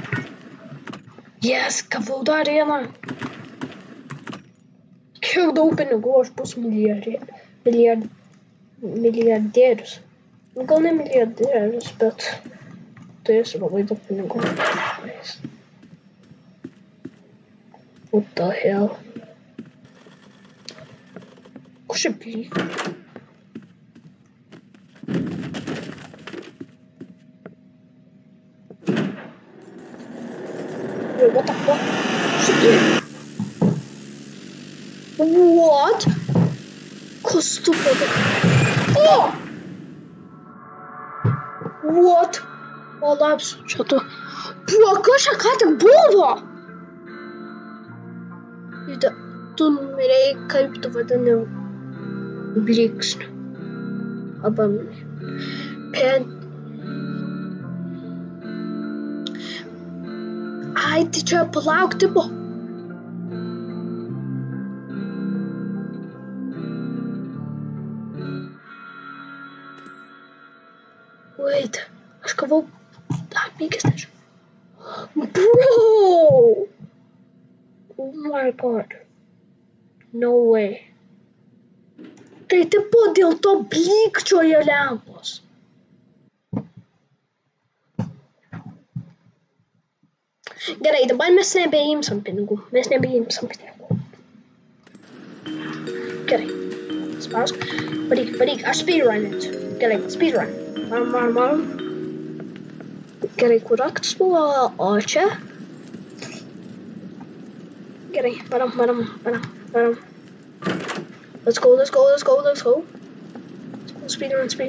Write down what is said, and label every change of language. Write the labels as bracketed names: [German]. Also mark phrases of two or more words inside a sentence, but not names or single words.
[Lithuanian] Yes, gavau dar vieną. Kiek daug pinigų, aš bus milijardierius. Gal ne milijardierius, bet turėsiu labai daug pinigų. [English] What the hell? [Lithuanian] Ko šiaip lyg? [English] What the fuck? What? [Lithuanian] Kas tu padarė? Oh! What? O, labs, čia tu. Kas čia ką tik buvo? Tu numirėjai, kaip tu vadini, blyksniu. Arba Ai, tai čia palauk tipo. Wait, aš gavau 50. [English] Bro! Oh my god. No way. [Lithuanian] Tai tipo dėl to blykčioja lempos. Gerai, dabar mes nebeimsim pinigų. Gerai. Spausk. Varyk. Aš speedrunit. Gerai, speedrun. Varom. Gerai, kur raktas buvo? O čia? Gerai, varom. [English] Let's go. Speedrun.